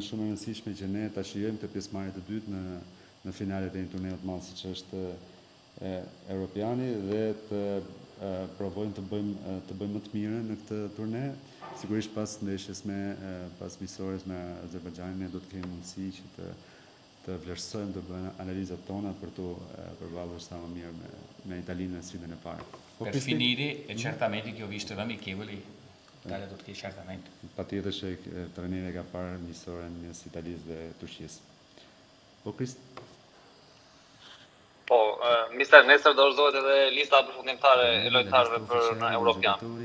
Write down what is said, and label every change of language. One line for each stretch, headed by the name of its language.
Albanian: Është shumë e rëndësishme që ne ta shijojmë të pjesëmarrjet e dytë në finalet e një turneu të madh siç është Europiani dhe të provojmë të bëjmë më të mirën në këtë turne. Sigurisht pas ndeshjes pas miqësores me Azerbajxhanin ne do të kemi mundësi që të vlerësojmë, të bëjmë analizat tona për të përballur sa më mirë me Italinë në sfidën e parë.
Italian: Per finire, certamente che ho visto l'amichevoli, Italia-Turchia, certamente.
Albanian: Patjetër që trajneri ka parë miqësoren mes Italisë dhe Turqisë. Po Krist? Po, mister, nesër dorëzohet edhe lista përfundimtare e lojtarëve për në Europian.